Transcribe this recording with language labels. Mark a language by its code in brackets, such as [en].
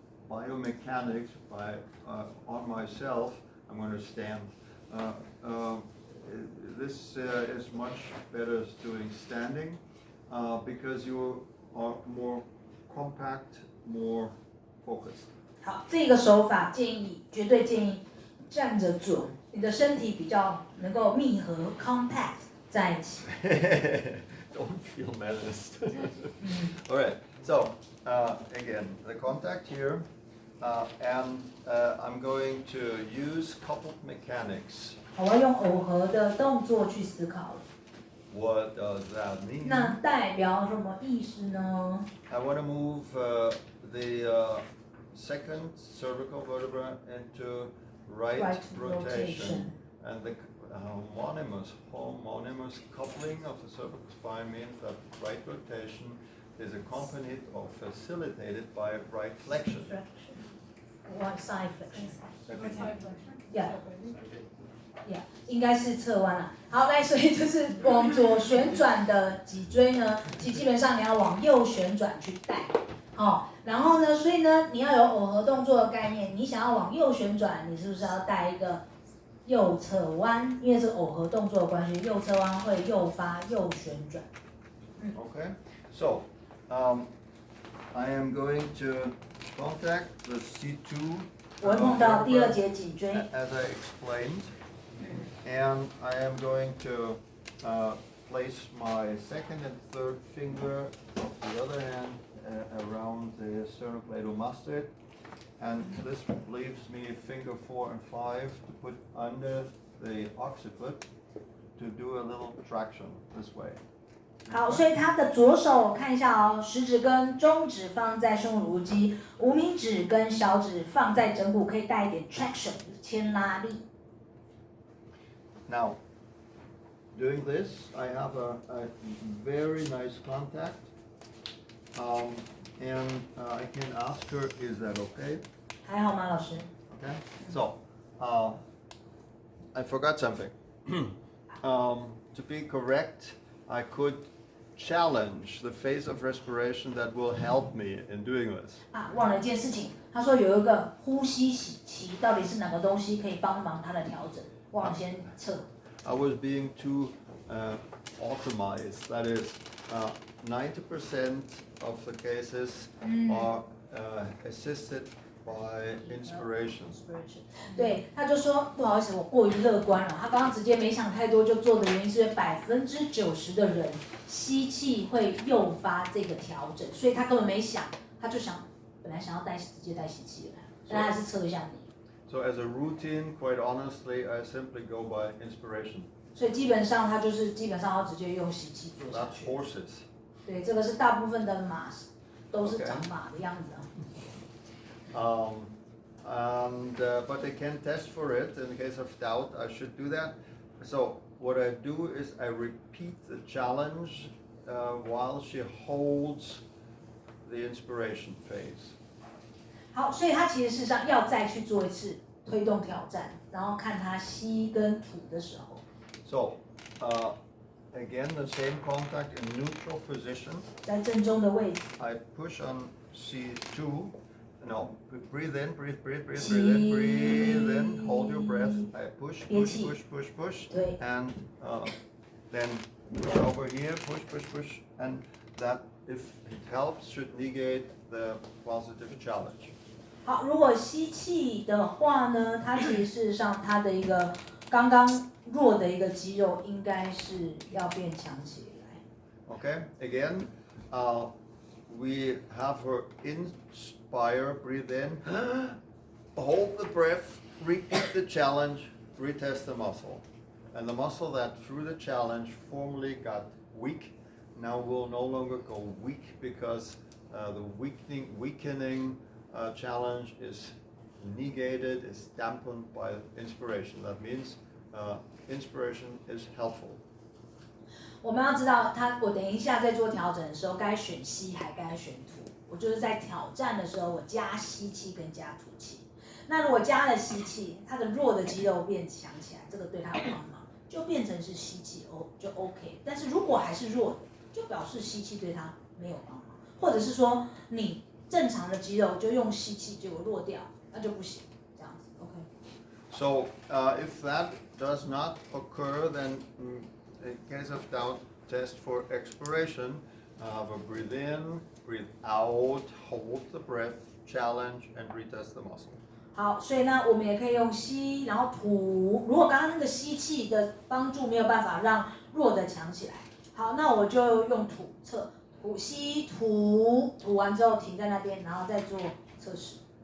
[en] biomechanics on myself. I'm going to stand. Uh, um, this is much better doing standing because you are more compact, more focused. [zh] 好，这个手法绝对建议站着准，你的身体比较能够密合 compact 在一起。 [en] Don't feel menaced. All right. So again, the contact here, and I'm going to use coupled mechanics. [zh] 好，我要用耦合的动作去思考了。 [en] What does that mean? [zh] 那代表什么意思呢？ [en] I want to move the second cervical vertebra into right rotation. And the homonymous coupling of the cervical spine means that right rotation is accompanied or facilitated by right flexion. One side flexion. Yeah. [zh] Yeah， 应该是侧弯了。好，来，所以就是往左旋转的脊椎呢，其实基本上你要往右旋转去带，哦，然后呢，所以呢，你要有耦合动作的概念，你想要往右旋转，你是不是要带一个右侧弯？因为是耦合动作的关系，右侧弯会诱发右旋转。 [en] Okay, so I am going to contact the C2. [zh] 我会碰到第二节颈椎。 [en] As I explained. And I am going to place my second and third finger of the other hand around the sternocleidomastoid, and this leaves me finger 4 and 5 to put under the occiput to do a little traction this way. [zh] 好，所以他的左手我看一下哦，食指跟中指放在胸乳肌，无名指跟小指放在枕骨，可以带一点 traction 牵拉力。 [en] Now, doing this, I have a very nice contact, and I can ask her, is that okay? [zh] 还好吗，老师？ [en] Okay. So, I forgot something. To be correct, I could challenge the phase of respiration that will help me in doing this. [zh] 啊，忘了一件事情，他说有一个呼吸器，到底是哪个东西可以帮忙他的调整？忘了先测。 [en] I was being too optimized. That is, 90% of the cases are assisted by inspiration. [zh] 对，他就说不好意思，我过于乐观了。他刚刚直接没想太多就做的原因是90%的人吸气会诱发这个调整，所以他根本没想，他就本来想要直接带吸气的，但还是测一下你。 [en] So as a routine, quite honestly, I simply go by inspiration. [zh] 所以基本上要直接用吸气做下 [en] That's [zh] 去。 [en] horses. [zh] 对，这个是大部分的马都是长马的样子啊。 [en] But they can test for it. In case of doubt, I should do that. So what I do is I repeat the challenge while she holds the inspiration phase. [zh] 好，所以他其实事实上要再去做一次推动挑战，然后看他吸跟吐的时候。 [en] So again, the same contact in neutral position. [zh] 在正中的位置。 [en] I push on C2. No, breathe in, breathe in, hold your breath. I push, and then push over here, push, and that, if it helps, should negate the positive challenge. [zh] 好，如果吸气的话呢，它其实事实上它的一个刚刚弱的一个肌肉应该是要变强起来。 [en] Okay, again, we have her inspire, breathe in, hold the breath, repeat the challenge, retest the muscle. And the muscle that through the challenge formerly got weak, now will no longer go weak because the weakening challenge is negated, is dampened by inspiration. That means inspiration is helpful. [zh] 我们要知道我等一下在做调整的时候，该选吸还该选吐。我就是在挑战的时候，我加吸气跟加吐气。那如果加了吸气，它的弱的肌肉变强起来，这个对它有帮忙，就变成是吸气就 OK。但是如果还是弱的，就表示吸气对它没有帮忙，或者是说你正常的肌肉就用吸气，结果落掉，那就不行，这样子 ，OK。 [en] So if that does not occur, then in case of doubt, test for expiration. Have a breathe in, breathe out, hold the breath, challenge, and retest the muscle. [zh] 好，所以呢，我们也可以用吸，然后吐。如果刚刚那个吸气的帮助没有办法让弱的强起来，好，那我就用吐测，吐吸吐，吐完之后停在那边，然后再做测试。